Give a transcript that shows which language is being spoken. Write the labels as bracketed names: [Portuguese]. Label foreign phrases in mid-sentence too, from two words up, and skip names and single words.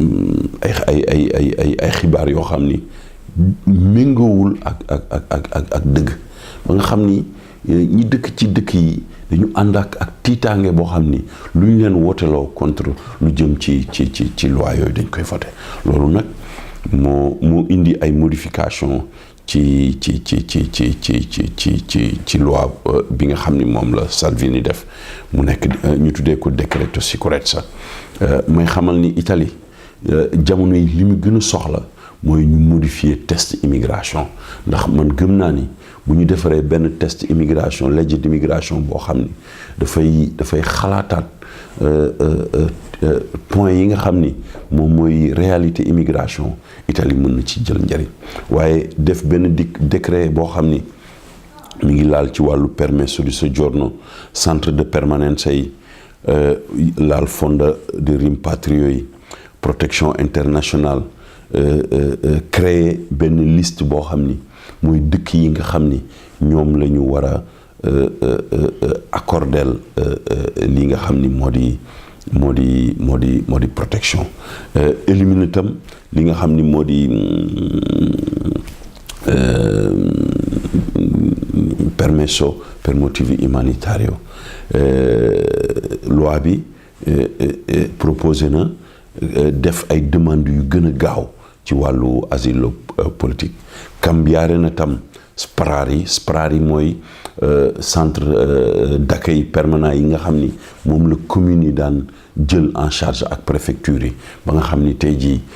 [Wolof] ay xibaar yoo xam ni méngoowul ak dëgg ba nga xam ni ñi dëkk ci dëkk yi dañu ànd ak tiitaange boo xam ni lu ñu leen wooteloo contre lu jëm ci loi yooyu dañ koy voté loolu nag moo indi ay modification ci loi bi nga xam ni moom la Salvini def mu nekk ñu tuddee ko [Italian] decreto sicurezza [Wolof] may xamal ni Italie jamono yi li mu gën a soxla mooy ñu modifier [French] test immigration [Wolof] ndax man gëm naa ni bu ñu defaree benn [French] test immigration [Wolof] legge d'immigration boo xam ni dafay xalaataat point yi nga xam ni moom mooy [French] réalité immigration [Wolof] Italie mën na ci jël njëriñ waaye def benn décret boo xam ni mi ngi laal ci wàllu [Italian] permesso di soggiorno [Wolof] centre de permanenza yi laal fondo de rimpatrio yi [French] protection internationale [Wolof] créer benn liste boo xam ni mooy dëkk yi nga xam ni ñoom la ñu war a accordel li nga xam ni moo di protection éliminer tam li nga xam ni moo di [Italian] permesso per motivi umanitario [Wolof] loi bi proposé na def ay demandes yu gën a gaaw ci wàllu [French] asile politique [Wolof] cambiare na tam SPRAR yi mooy [French] centre d'accueil permanent [Wolof] yi nga xam ni moom la commune yi daan jël [French] en charge [Wolof] ak préfecture yi ba nga xam ni tey jii